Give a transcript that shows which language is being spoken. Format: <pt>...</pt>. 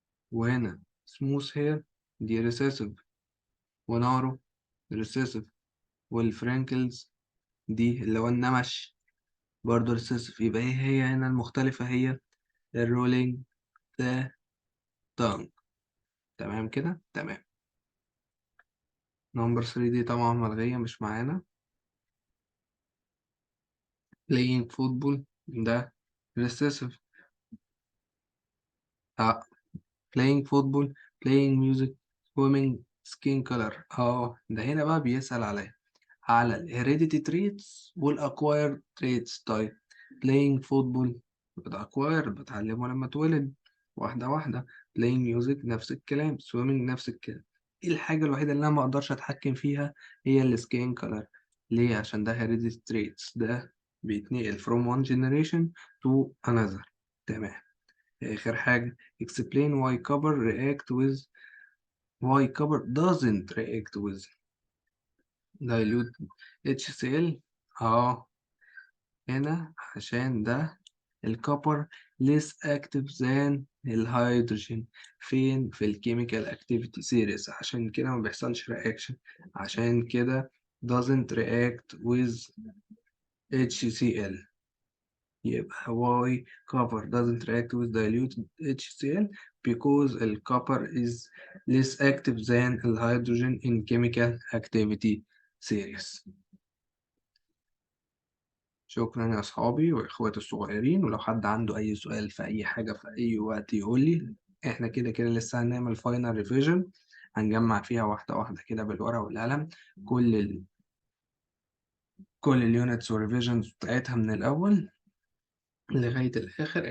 <ar>وهنا سموث هير دي ريسيسيف، ونارو ريسيسيف، والفرينكلز دي اللي هو النمش برضه ريسيسيف. يبقى هي هنا المختلفة هي الرولينج ذا تانج. تمام كده، تمام. نمبر 3 دي طبعا ملغية مش معانا.</ar> <en>playing football ده recessive. playing football، playing music، swimming، skin color.</en> <ar>ده هنا بقى بيسأل على ال heredity traits وال acquired traits. طيب playing football بتاع acquired بتعلمه لما اتولد واحدة واحدة. playing music نفس الكلام، swimming نفس الكلام. ايه الحاجة الوحيدة اللي انا ما اقدرش اتحكم فيها؟ هي ال skin color. ليه؟ عشان ده heredity traits، ده بيتنقل</ar> <en>from one generation to another.</en> <ar>تمام. آخر حاجة</ar> <en>explain why copper react with why copper doesn't react with dilute HCl.</en> <ar>اه هنا عشان ده الكوبر less active than الهيدروجين. فين؟ في الكيميكال activity series، عشان كده ما بيحصلش reaction. عشان كده</ar> <en>doesn't react with HCl.</en> <ar>يبقى</ar> <en>why copper doesn't react with dilute HCl because the copper is less active than the hydrogen in chemical activity series.</en> <ar>شكرا يا أصحابي وإخواتي الصغيرين، ولو حد عنده أي سؤال في أي حاجة في أي وقت يقول لي. إحنا كده كده لسه هنعمل فاينل ريفيجن، هنجمع فيها واحدة واحدة كده بالورقة والقلم كل كل اليونتس والريفيجنز بتاعتها من الأول لغاية الآخر.</ar>